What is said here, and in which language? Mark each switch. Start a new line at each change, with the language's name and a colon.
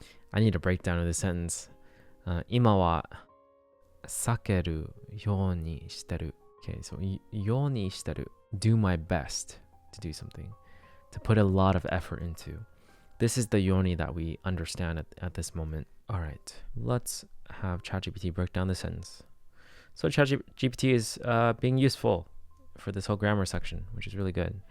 English: I need a breakdown of the sentence.
Japanese: 今は避けるようにしてる。
English: Okay, so ようにしてる。 Do my best to do something. To put a lot of effort into. This is the yoni that we understand at this moment. All right, let's have ChatGPT break down the sentence. So ChatGPT is being useful for this whole grammar section, which is really good.